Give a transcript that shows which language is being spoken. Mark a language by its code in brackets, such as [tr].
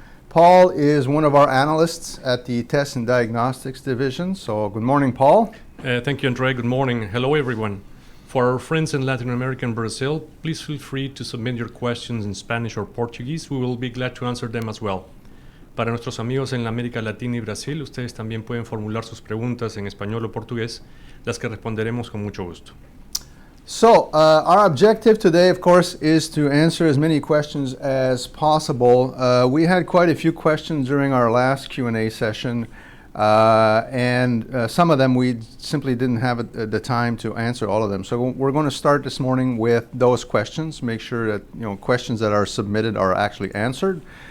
[en] Paul is one of our analysts at the Test and Diagnostics division. So good morning, Paul. Thank you, André. Good morning. Hello, everyone. For our friends in Latin America and Brazil, please feel free to submit your questions in Spanish or Portuguese. We will be glad to answer them as well. [es] Para nuestros amigos en la América Latina y Brasil, ustedes también pueden formular sus preguntas en español o portugués, las que responderemos con mucho gusto. [en] So, our objective today, of course, is to answer as many questions as possible. We had quite a few questions during our last Q&A session. And some of them we simply didn't have the time to answer all of them. So we're going to start this morning with those questions, make sure that questions that are submitted are actually answered.